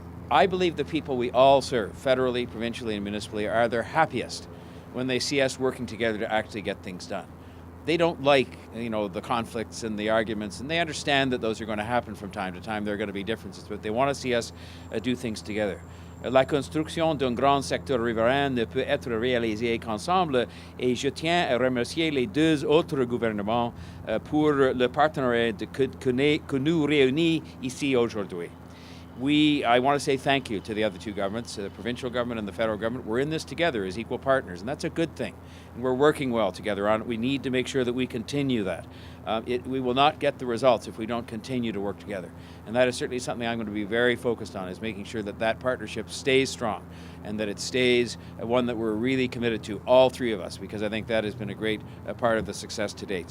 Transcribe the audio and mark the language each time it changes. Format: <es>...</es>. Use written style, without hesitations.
<en>I believe the people we all serve, federally, provincially, and municipally, are their happiest when they see us working together to actually get things done. They don't like, the conflicts and the arguments, and they understand that those are going to happen from time to time. There are going to be differences, but they want to see us do things together.</en> <fr>La construction d'un grand secteur riverain ne peut être réalisée qu'ensemble, et je tiens à remercier les 2 autres gouvernements pour le partenariat que nous réunit ici aujourd'hui.</fr> <en>I want to say thank you to the other 2 governments, the provincial government and the federal government. We're in this together as equal partners, and that's a good thing. And we're working well together on it. We need to make sure that we continue that. We will not get the results if we don't continue to work together. And that is certainly something I'm going to be very focused on, is making sure that that partnership stays strong and that it stays one that we're really committed to, all 3 of us, because I think that has been a great part of the success to date.</en>